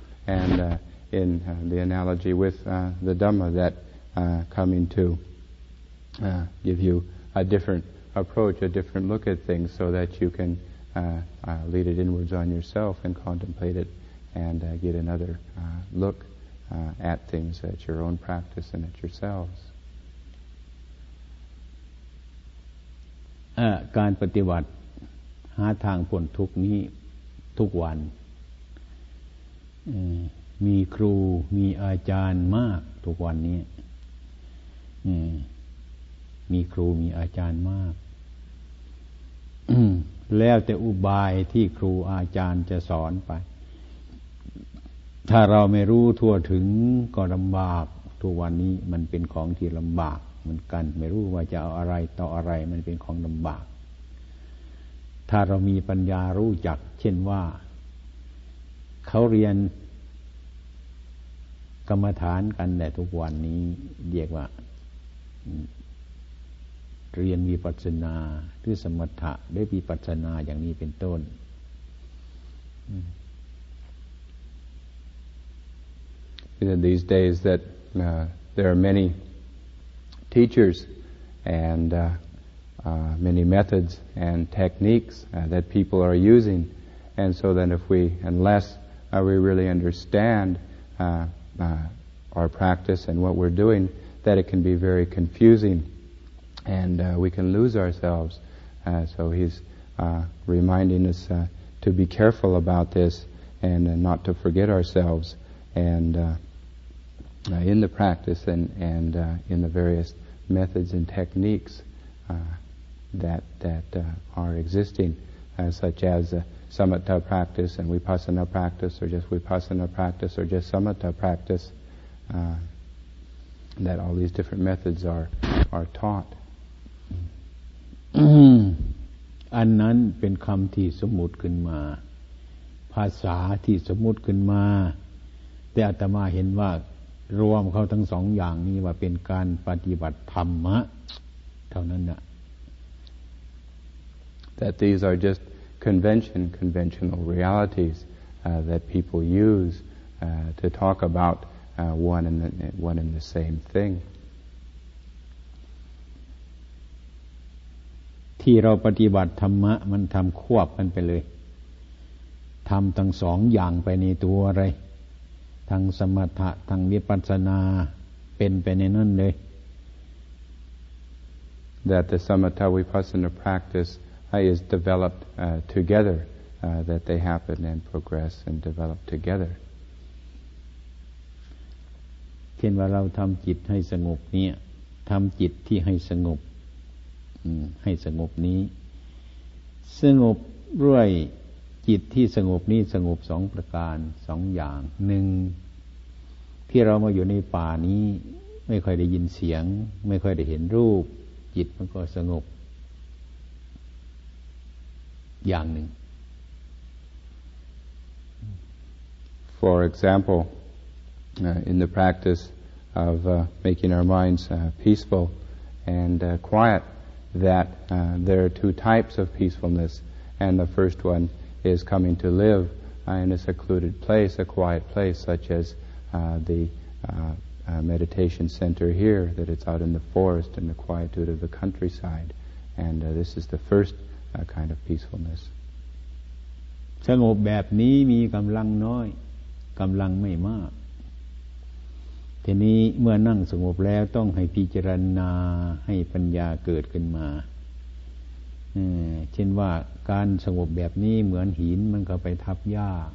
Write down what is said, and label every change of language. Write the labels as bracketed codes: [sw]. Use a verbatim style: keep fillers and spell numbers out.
[en] And uh, in uh, the analogy with uh, the Dhamma that uh, coming to uh, give you a different approach, a different look at things so that you can uh, uh, lead it inwards on yourself and contemplate it and uh, get another uh, look. Uh, at things, at your own practice and at yourselves. [th] เอ่อการปฏิบัติหาทางพ้นทุกข์นี้ทุกวันเอ่อมีครูมีอาจารย์มากทุกวันนี้เอ่อมีครูมีอาจารย์มาก แล้วแต่อุบายที่ครูอาจารย์จะสอนไปถ้าเราไม่รู้ทั่วถึงก็ลำบากทุกวันนี้มันเป็นของที่ลำบากเหมือนกันไม่รู้ว่าจะเอาอะไรต่ออะไรมันเป็นของลำบากถ้าเรามีปัญญารู้จักเช่นว่าเขาเรียน กรรมฐานกันแต่ทุกวันนี้เรียกว่าเรียนวิปัสสนาหรือสมถะหรือวิปัสสนาอย่างนี้เป็นต้น [en] In these days that uh, there are many teachers and uh, uh, many methods and techniques uh, that people are using. And so then if we, unless uh, we really understand uh, uh, our practice and what we're doing, that it can be very confusing and uh, we can lose ourselves. Uh, so he's uh, reminding us uh, to be careful about this and uh, not to forget ourselves and uh, Uh, in the practice and, and uh, in the various methods and techniques uh, that that uh, are existing, uh, such as uh, samatha practice and vipassana practice, or just vipassana practice, or just samatha practice, uh, that all these different methods are, are taught. [th] อันนั้นเป็นคำที่สมมุติขึ้นมาภาษาที่สมมุติขึ้นมาแต่อาตมาเห็นว่ารวมเขาทั้งสองอย่างนี้ว่าเป็นการปฏิบัติธรรมะเท่านั้นน่ะ [en] That these are just convention, conventional realities uh, that people use uh, to talk about uh, one and the, one and the same thing. [th] ที่เราปฏิบัติธรรมะมันทำควบกันไปเลยทำทั้งสองอย่างไปในตัวเลยทั้งสมถะทั้งวิปัสสนาเป็นไปในนั้นเลย [en] That the samatha vipassana practice is developed uh, together, uh, that they happen and progress and develop together. [th] เช่นว่าเราทำจิตให้สงบเนี่ยทำจิตที่ให้สงบให้สงบนี้สงบด้วยจิตที่สงบนี้สงบสองประการสองอย่างหนึ่งที่เรามาอยู่ในป่านี้ไม่ค่อยได้ยินเสียงไม่ค่อยได้เห็นรูปจิตมันก็สงบอย่างหนึ่ง [en] For example, uh, in the practice of uh, making our minds uh, peaceful and uh, quiet. that uh, there are two types of peacefulness, and the first one is coming to live uh, in a secluded place, a quiet place, such as uh, the uh, uh, meditation center here, that it's out in the forest in the quietude of the countryside, and uh, this is the first uh, kind of peacefulness. [th] สงบแบบนี้มีกำลังน้อยกำลังไม่มากทีนี้เมื่อนั่งสงบแล้วต้องให้พิจารณาให้ปัญญาเกิดขึ้นมาเช่นว่าการสงบแบบนี้เหมือนหินมันก็ไปทับหญ้า